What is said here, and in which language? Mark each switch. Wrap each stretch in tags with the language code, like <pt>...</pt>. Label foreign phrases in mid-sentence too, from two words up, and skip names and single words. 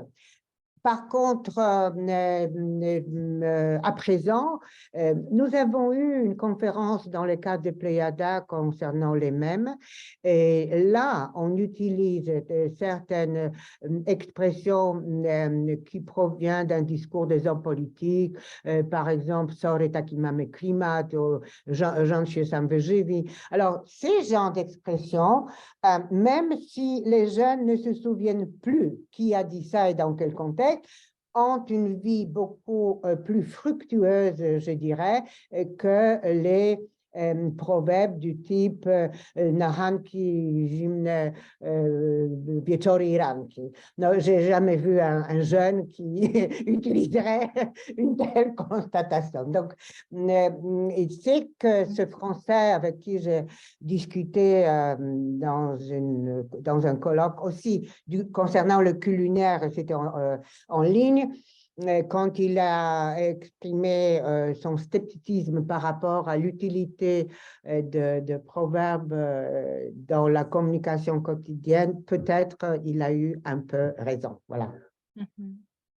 <fr>Par contre, à présent, nous avons eu une conférence dans le cadre de Pléiada concernant les mèmes, et là, on utilise certaines expressions qui proviennent d'un discours des hommes politiques, par exemple,</fr> <pl>Sorry taki mamy klimat, ou rząd się sam wyżywi.</pl> <fr>Alors, ces genres d'expressions, même si les jeunes ne se souviennent plus qui a dit ça et dans quel contexte, ont une vie beaucoup plus fructueuse, je dirais, que les proverbes du type</fr> <pl>na ranki zimne wieczory i ranki.</pl> <fr>Non, j'ai jamais vu un jeune qui utiliserait une telle constatation. Donc, c'est que ce Français avec qui j'ai discuté dans un colloque aussi concernant le culinaire, c'était en ligne, quand il a exprimé son scepticisme par rapport à l'utilité de proverbes dans la communication quotidienne, peut-être il a eu un peu raison.</fr>